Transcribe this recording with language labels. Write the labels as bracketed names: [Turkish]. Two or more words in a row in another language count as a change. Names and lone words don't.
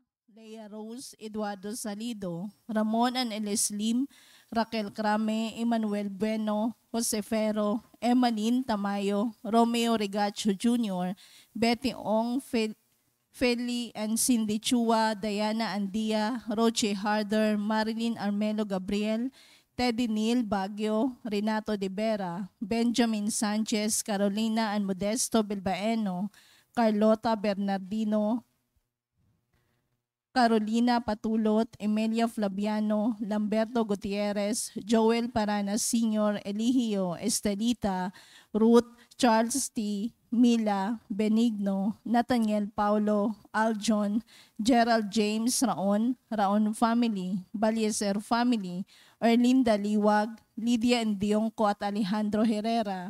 [English] Leia Rose, Eduardo Salido, Ramon Aneles Lim, Raquel Crame, Emmanuel Bueno, Jose Ferro, Emalyn Tamayo, Romeo Regacho Jr., Betty Ong, Feli and Cindy Chua, Diana Andia, Roche Harder, Marilyn Armelo Gabriel, Teddy Neil Baguio, Renato De Vera, Benjamin Sanchez, Carolina and Modesto Bilbaeno, Carlota Bernardino, [Filipino] Carolina Patulot, Emilia Flaviano, Lamberto Gutierrez, Joel Paranas Sr., Eligio, Estelita, Ruth, Charles T., Mila, Benigno, Nathaniel Paulo, Aljon, Gerald James Raon, Raon Family, Balieser Family, Erlinda Liwag, Lydia Endionco at Alejandro Herrera.